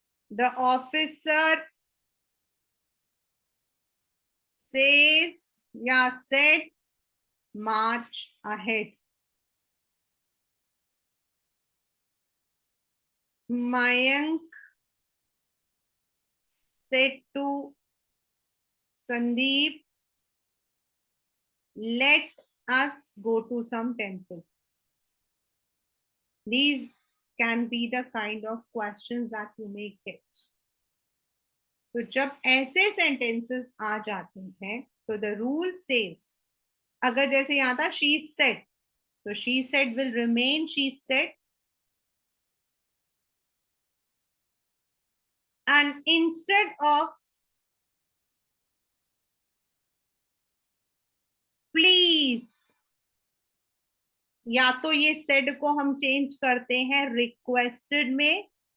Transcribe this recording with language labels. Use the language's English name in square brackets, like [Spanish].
[English] the officer says या said march ahead, Mayank said to Sandeep, let us go to some temple. These can be the kind of questions that you may get. [Hindi] तो जब ऐसे sentences आ जाते हैं तो [English] the rule says, [Hindi] अगर जैसे यहाँ था [English] she said, तो she said will remain she said, and instead of please, [Hindi] या तो ये said को हम चेंज करते हैं requested में,